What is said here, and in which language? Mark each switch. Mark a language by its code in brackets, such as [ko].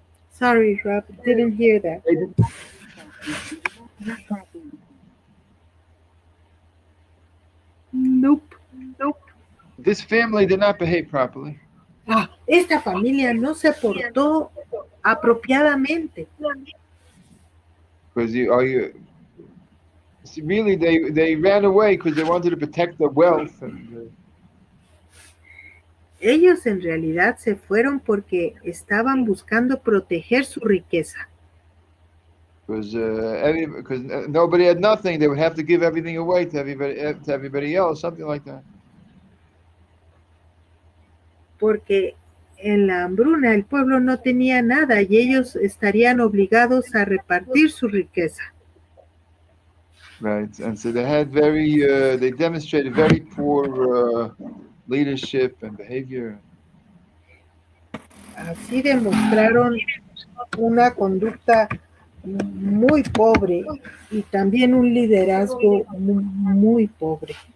[en] Sorry, Rob, didn't hear that. Nope. This family did not behave properly. [es] Esta familia no se portó apropiadamente. [en] Because really they ran away because they wanted to protect their wealth. [es] Ellos en realidad se fueron porque estaban buscando proteger su riqueza. [en] Because nobody had nothing, they would have to give everything away to everybody else, something like that. [es] Porque en la hambruna el pueblo no tenía nada y ellos estarían obligados a repartir su riqueza. [en] Right, and so they had they demonstrated very poor leadership and behavior. [es] Así demostraron una conducta muy pobre y también un liderazgo muy pobre.